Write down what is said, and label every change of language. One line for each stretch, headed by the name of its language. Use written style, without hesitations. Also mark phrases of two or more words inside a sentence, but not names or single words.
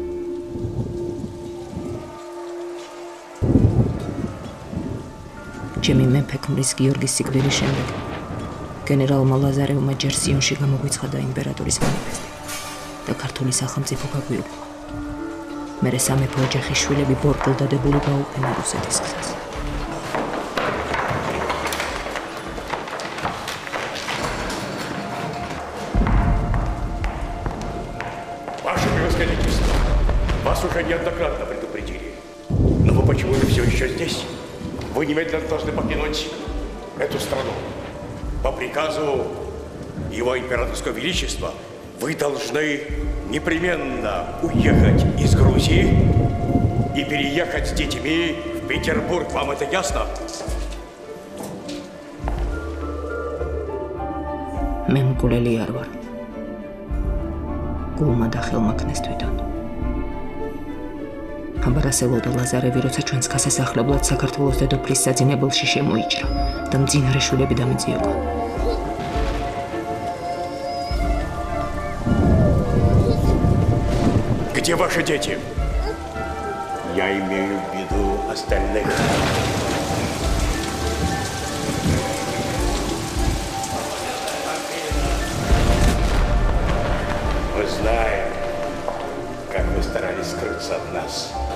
Georgian: ჩემი მეფე ქმრის გიორგის სიკვდილის შემდეგ გენერალმა ლაზარევმა ჯერ სიონში გამოგვიცხადა იმპერატორის მანიფესტი და ქართული სახელმწიფო გაგვიუღო. მერე სამეფო ოჯახის შვილები ბორბლდადებული გაუყენა რუსეთის გზას.
Russian: Ваше превосходительство, вас уже неоднократно предупредили. Но вы почему же все еще здесь? Вы немедленно должны покинуть эту страну. По приказу Его Императорского Величества вы должны непременно уехать из Грузии и переехать с детьми в Петербург. Вам это ясно?
Georgian: მე მკვლელი არ ვარ. გულმა და ხელმა ქნეს თვითონ. ამბარასელო და ლაზარევი როცა ჩვენს გასასახლებლად საქართველოს დედოფლის საძინებელში შემოიჭრა და მძინარე შვილები დამიწიოყა.
Russian: Где ваши дети? Я имею в виду остальных. Мы знаем, как вы старались скрыться от нас.